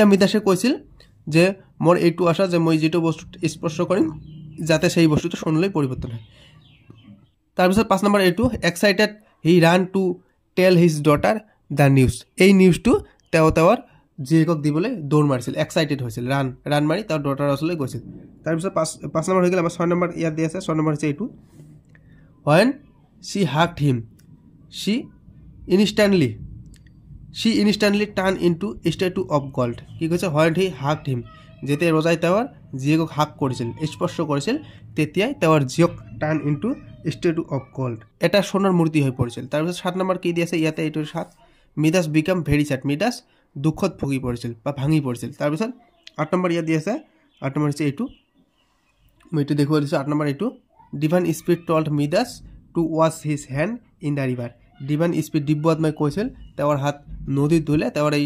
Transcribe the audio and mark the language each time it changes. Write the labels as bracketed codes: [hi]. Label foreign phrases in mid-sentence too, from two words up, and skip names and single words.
[as] মিডাছে কৈছিল যে মোৰ এইটো আশা যে মই যেটো বস্তু স্পৰ্শ কৰিম যাতে সেই বস্তুটো সোণলৈ পৰিৱৰ্তন হয় তাৰপিছত 5 নম্বৰ এইটো [en] excited he ran to tell his daughter the news [as] এই নিউজটো তেওঁৰ জীয়েকক দিবলৈ দৌৰ মাৰিছিল এক্সাইটেড হৈছিল ৰান মাৰি তেওঁৰ ডটাৰ ওচৰলৈ গৈছিল তাৰপিছত 5 নম্বৰ হৈ গ'ল আমাৰ 6 নম্বৰ ইয়াত দিয়া আছে 6 নম্বৰ হৈছে এইটো [en] when she hugged him she instantly turned into a statue of gold [as] কি কৈছে [en] when he hugged him [as] যেতিয়া ৰজাই তেওঁৰ জীয়েকক হাগ কৰিছিল স্পৰ্শ কৰিছিল তেতিয়াই তেওঁৰ জীয়েক [en] turn into statue of gold [as] এটা সোণৰ মূৰ্তি হৈ পৰিছিল তাৰপিছত 7 নম্বৰ কি দিয়া আছে ইয়াতে এইটো 7 মিডাছ [en] became very sad [as] মিডাছ দুখত ভুগি পৰিছিল বা ভাঙি পৰিছিল তাৰপিছত 8 নম্বৰ ইয়াত দিয়া আছে 8 নম্বৰ হৈছে এইটো মই এইটো দেখুৱাই দিছোঁ 8 নম্বৰ [en] এইটো divine spirit told Midas to wash his hand in the river divine spirit [as] দিব্যআত্মাই কৈছিল তেওঁৰ হাত নদীত ধুলে তেওঁৰ এই